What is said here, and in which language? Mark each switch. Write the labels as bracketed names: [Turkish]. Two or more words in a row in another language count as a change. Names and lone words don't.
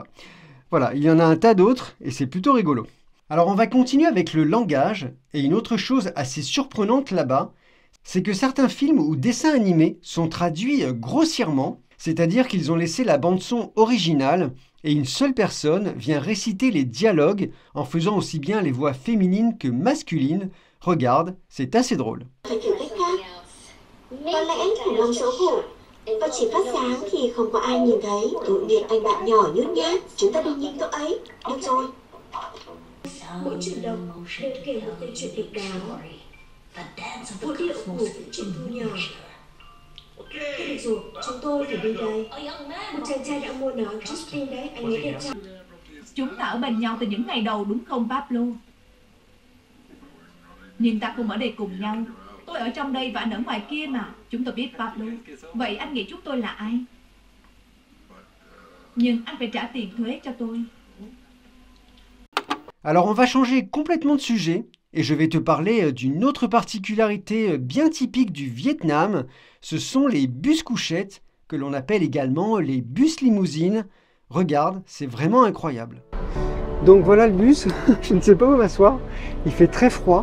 [French] Voilà, il y en a un tas d'autres et c'est plutôt rigolo. Alors on va continuer avec le langage et une autre chose assez surprenante là-bas, c'est que certains films ou dessins animés sont traduits grossièrement, c'est-à-dire qu'ils ont laissé la bande-son originale et une seule personne vient réciter les dialogues en faisant aussi bien les voix féminines que masculines. Regarde, c'est assez drôle. [Vietnamese] Có lẽ khủng long xấu hổ. Và chỉ phát sáng thì không có ai nhìn thấy. Tội nghiệp anh bạn nhỏ nhút nhát. Chúng ta đừng nhìn cậu ấy. Được rồi. Mỗi chuyển động đều kể một câu chuyện độc đáo. Vũ điệu của những chuyện thu nhỏ. Được rồi, chúng tôi phải đi đây. Một chàng trai đã mua nó Justin đấy, anh ấy đẹp trai. Chúng ta ở bên nhau từ những ngày đầu đúng không Pablo? Nhưng ta không ở đây cùng nhau. Tôi ở trong đây và anh ở ngoài kia mà. Chúng tôi biết Pablo. Vậy anh nghĩ chúng tôi là ai? Nhưng anh phải trả tiền thuế cho tôi. [French] Alors on va changer complètement de sujet et je vais te parler d'une autre particularité bien typique du Vietnam. Ce sont les bus couchettes que l'on appelle également les bus limousines. Regarde, c'est vraiment incroyable. Donc voilà le bus, je ne sais pas où m'asseoir, il fait très froid.